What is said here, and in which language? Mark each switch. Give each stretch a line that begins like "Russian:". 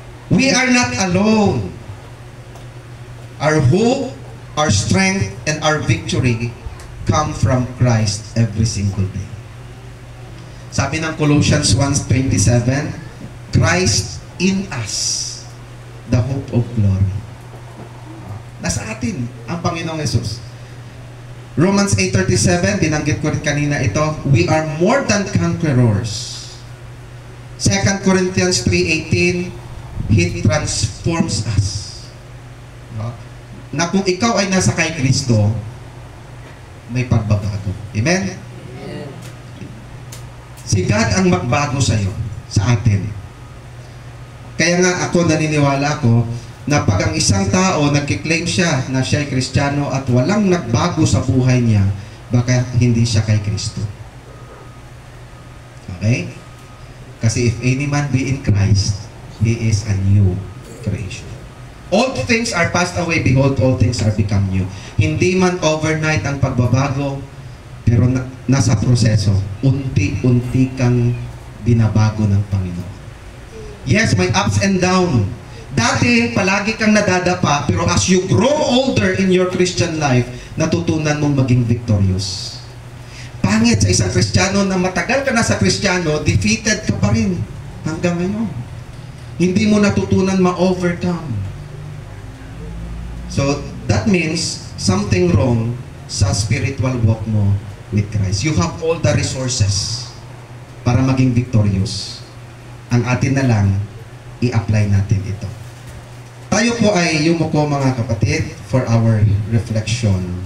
English: We are not alone. Our hope, our strength, and our victory come from Christ every single day.
Filipino: Sabi ng
English: Colossians 1:27, Christ in us, the hope of glory.
Filipino: Nasa atin ang Panginoong Yesus.
English: Romans 8:37,
Filipino: binanggit ko rin kanina ito,
English: we are more than conquerors. 2 Corinthians 3:18, He transforms us.
Filipino: Na kung ikaw ay nasa kay Kristo, may pagbabago. Amen? Si God ang magbago sa iyo, sa atin. Kaya nga ako naniniwala ko na pag ang isang tao nagkiklaim siya na siya ay Kristiyano at walang nagbago sa buhay niya, baka hindi siya kay Kristo.
English: Okay? Kasi if any man be in Christ, he is a new creation. All things are passed away, behold, all things are become new.
Filipino: Hindi man overnight ang pagbabago, pero nasa proseso. Unti-unti kang binabago ng Panginoon.
English: Yes, may ups and down.
Filipino: Dati, palagi kang nadadapa, pero
English: as you grow older in your Christian life,
Filipino: natutunan mong maging victorious. Pangit sa isang Kristiyano na matagal ka na sa Kristiyano, defeated ka pa rin hanggang ngayon. Hindi mo natutunan ma-overcome.
English: So, that means something wrong sa spiritual walk mo with Christ. You have all the resources para maging victorious.
Filipino: Ang atin na lang, i-apply natin ito. Tayo po ay yumuko mga kapatid
English: for our reflection.